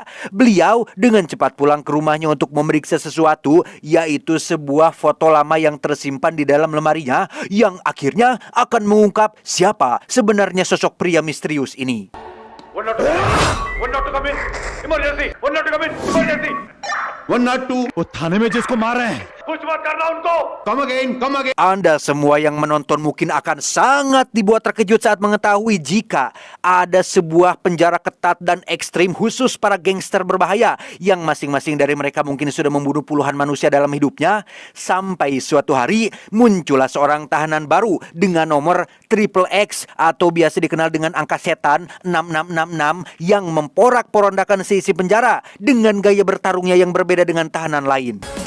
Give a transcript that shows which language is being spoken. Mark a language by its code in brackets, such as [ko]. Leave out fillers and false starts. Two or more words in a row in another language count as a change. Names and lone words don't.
[id] Beliau dengan cepat pulang ke rumahnya untuk memeriksa sesuatu, yaitu sebuah foto lama yang tersimpan di dalam lemarinya yang akhirnya akan mengungkap siapa sebenarnya sosok pria misterius ini. [hi] वो थाने में जिसको मारे हैं [id] Anda semua yang menonton mungkin akan sangat dibuat terkejut saat mengetahui jika ada sebuah penjara ketat dan ekstrim khusus para gangster berbahaya yang masing-masing dari mereka mungkin sudah membunuh puluhan manusia dalam hidupnya. Sampai suatu hari muncullah seorang tahanan baru dengan nomor XXX atau biasa dikenal dengan angka setan 6666 yang memporak-porandakan seisi penjara dengan gaya bertarungnya yang berbeda dengan tahanan lain.